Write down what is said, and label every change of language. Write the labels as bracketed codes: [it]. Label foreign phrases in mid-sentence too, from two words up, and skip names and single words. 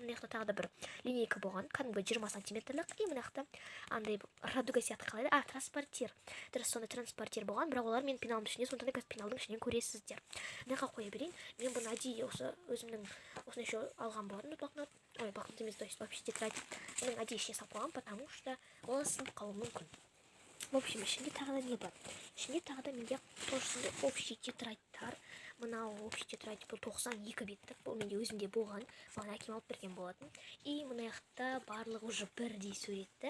[kk] Мына жақта тағы да бір линейка болған, кәдімгі 20 сантиметрлік, и мына жақта андай радуга сияқты қалайды. Транспортир. Сондай транспортир болған, бірақ олар мен пеналдың ішінде, сондықтан қазір пеналдың ішінен көресіздер. Мына жаққа қоя берейін. Мен бұны әдейі осы өзімнің осындай еще алған болатын блокнот. Ой, блокнот емес, [ru] то есть вообще тетрадь. [kk] Оның әдейі ішіне салып қойған, [ru] потому что [kk] ол сынып қалуы мүмкін. [ru] В общем, [kk] ішінде тағы да не бар? Ішінде тағы да менде тоже сондай [ru] общий тетрадьтар. [kk] Мынау [ru] общий тетрадь [kk] бұл 92 беттік. Бұл менде өзімде болған. Маған әкем алып берген болатын. И мына жақта барлығы уже бірдей суретті.